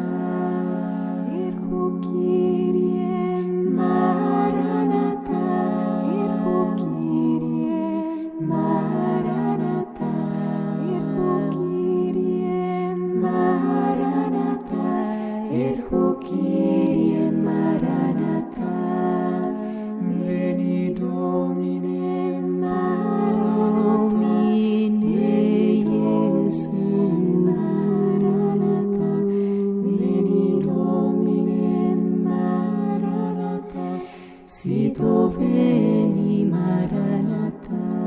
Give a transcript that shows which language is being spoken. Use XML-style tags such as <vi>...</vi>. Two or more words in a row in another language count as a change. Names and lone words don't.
<el>Έρχου Κύριε, Μαραναθά, Έρχου Κύριε, Μαραναθά, Έρχου Κύριε, Μαραναθά, Έρχου Κύριε, Μαραναθά.</el> <la>Veni Domine, Domine Iesu, Maranatha. Veni Domine, Maranatha. Sito veni, Maranatha.</la>